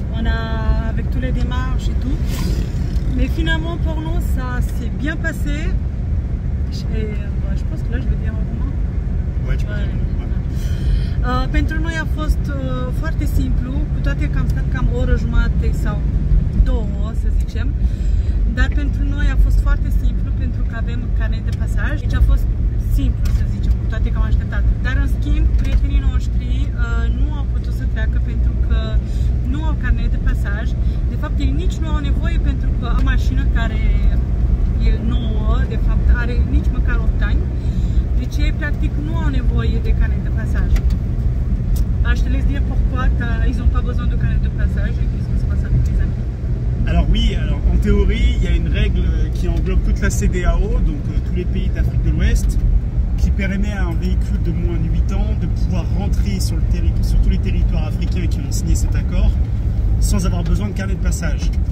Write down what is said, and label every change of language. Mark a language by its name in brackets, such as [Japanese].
[French] On a, avec tous les démarches et tout. Mais finalement, pour nous, ça s'est bien passé. Et je pense que là, je vais dire en român. Ouais, tu peux dire. [Romanian] Pentru noi a fost foarte simplu, cu toate că am stat cam o oră jumate sau 2, să zicem. Dar pentru noi a fost foarte simplu, pentru că avem carnet de pasaj. Deci a fost simplu, să zicem, cu toate că am așteptat. Dar în schimb, prietenii noștri nu au putut să treacă pentru că nu au carnet de pasaj. De fapt, ei nici nu au nevoie pentru că au mașină care e nouă, de fapt are nici măcar 8 ani. Deci ei practic nu au nevoie de carnet de pasaj. [French] Je te laisse dire pourquoi ils n'ont pas besoin de carnet de passage et qu'est-ce qui se passe avec les amis. Alors oui, alors en théorie, il y a une règle qui englobe toute la CEDEAO, donc tous les pays d'Afrique de l'Ouest, qui permet à un véhicule de moins de 8 ans de pouvoir rentrer sur tous les territoires africains qui ont signé cet accord sans avoir besoin de carnet de passage.